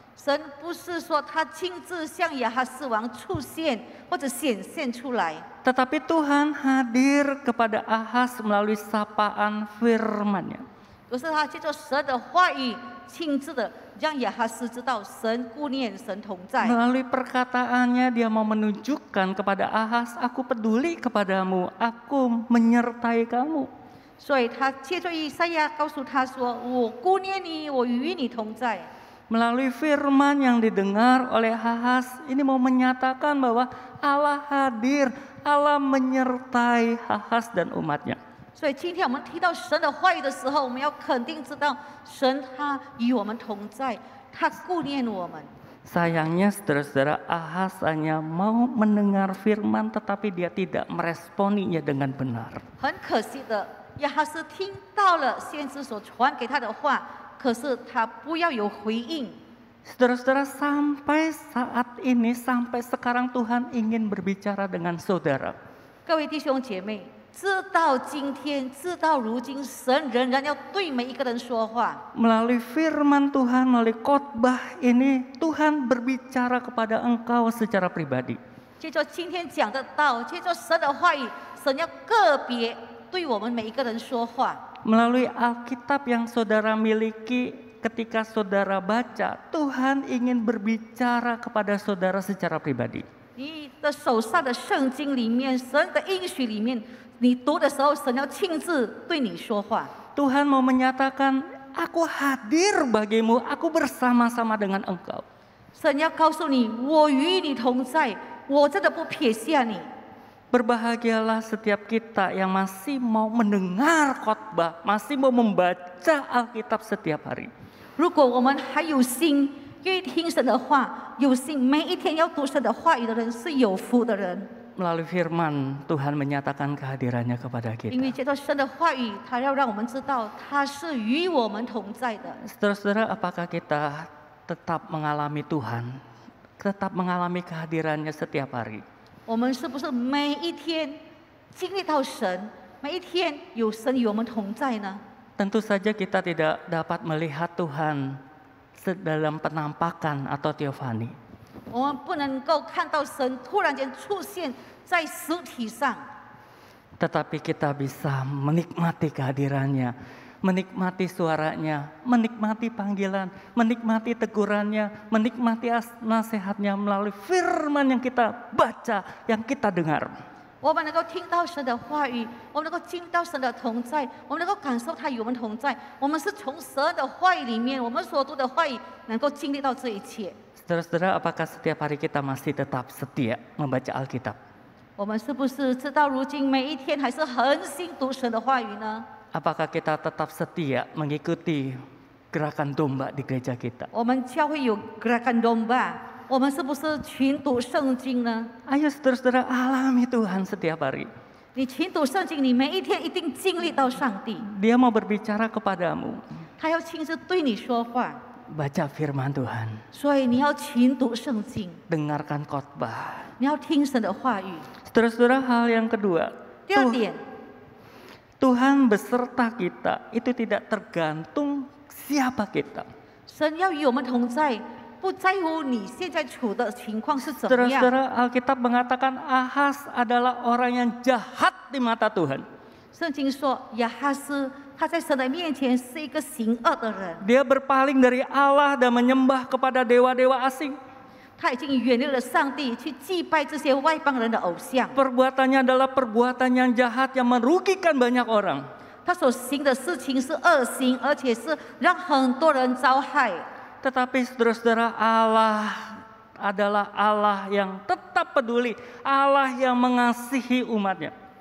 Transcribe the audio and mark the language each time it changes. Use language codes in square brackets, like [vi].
[zh] 神不是说他亲自向亚哈斯王出现或者显现出来， [id] Tetapi Tuhan hadir kepada Ahaz melalui sapaan firman-Nya. [zh] 而是他借着神的话语，亲自的让亚哈斯知道神顾念、神同在。 [id] Melalui perkataannya dia mau menunjukkan kepada Ahaz, aku peduli kepadamu, aku menyertai kamu. [zh] 所以他借着以赛亚告诉他说：“我顾念你，我与你同在。” [id] Melalui firman yang didengar oleh Ahaz, ini mau menyatakan bahwa Allah hadir, Allah menyertai Ahaz dan umatnya. [zh] 所以今天我们提到神的话语的时候，我们要肯定知道神他与我们同在，他顾念我们。 [id] Sayangnya saudara-saudara, Ahaz hanya mau mendengar firman tetapi dia tidak meresponinya dengan benar. [zh] 很可惜的，亚哈斯听到了先知所传给他的话，可是他不要有回应。 [id] Saudara-saudara, sampai saat ini, sampai sekarang Tuhan ingin berbicara dengan saudara. [zh] 各位弟兄姐妹，直到今天，直到如今，神仍然要对每一个人说话。 [id] Melalui firman Tuhan, melalui khotbah ini, Tuhan berbicara kepada engkau secara pribadi. [zh] 借着今天讲的道，借着神的话语，神要个别对我们每一个人说话。 [id] Melalui Alkitab yang saudara miliki, ketika saudara baca, Tuhan ingin berbicara kepada saudara secara pribadi. [zh] 你的手上的圣经里面，神的应许里面，你读的时候，神要亲自对你说话。 [id] Tuhan mau menyatakan, aku hadir bagimu, aku bersama-sama dengan engkau. [zh] 神要告诉你，我与你同在，我真的不撇下你。 [id] Berbahagialah setiap kita yang masih mau mendengar khotbah, masih mau membaca Alkitab setiap hari. [zh] 如果我们还有心愿意听神的话，有心每一天要读神的话语的人是有福的人。 [id] Melalui firman, Tuhan menyatakan kehadirannya kepada [zh] 因为 [id] kita. [zh] 借着神的话语，他要让我们知道他是与我们同在的。 [id] Saudara-saudara, apakah kita tetap mengalami Tuhan, tetap mengalami kehadirannya setiap hari? [zh] 我们是不是每一天经历到神，每一天有神与我们同在呢？ [id] Tentu saja kita tidak dapat melihat Tuhan dalam penampakan atau teofani. [zh] 我们不能够看到神突然间出现在实体上， [id] Tetapi kita bisa menikmati kehadirannya menikmati suaranya, menikmati panggilan, menikmati tegurannya, menikmati nasihatnya melalui firman yang kita baca, yang kita dengar. [zh] 我们能够听到神的话语，我们能够经历到神的同在，我们能够感受他与我们同在。我们是从神的话语里面，我们所读的话语能够经历到这一切。 [id] Saudara-saudara, apakah setiap hari kita masih tetap setia membaca Alkitab? [zh] 我们是不是直到如今每一天还是恒心读神的话语呢？ [id] Apakah kita tetap setia mengikuti gerakan domba di gereja kita? [zh] 我们教会有 gerakan domba， 我们是不是群读圣经呢？ [id] Ayo saudara-saudara, alami Tuhan setiap hari. [zh] 你群读圣经，你每一天一定经历到上帝， [id] Dia mau berbicara kepadamu. [zh] 他要亲自对你说话， [id] Baca firman Tuhan, [zh] 所以你要群读圣经， [id] dengarkan khotbah. [zh] 你要听神的话语。 [id] Saudara-saudara, hal yang kedua, [zh] 第二点， [id] Tuhan beserta kita itu tidak tergantung siapa kita. [zh] 神要与我们同在，不在乎你现在处的情况是怎么样。 [id] Saudara-saudara, Alkitab mengatakan Ahas adalah orang yang jahat di mata Tuhan. [zh] 圣经说，亚哈斯他在神的面前是一个行恶的人， [id] Dia berpaling dari Allah dan menyembah kepada dewa-dewa asing. [zh] 他已经远离了上帝，去祭拜这些外邦人的偶像。 [id] Perbuatannya adalah perbuatan yang jahat yang merugikan banyak orang. [zh] 他所行的事情是恶行，而且是让很多人遭害。 [id] Tetapi saudara-saudara, Allah adalah Allah yang tetap peduli, Allah yang mengasihi umatnya.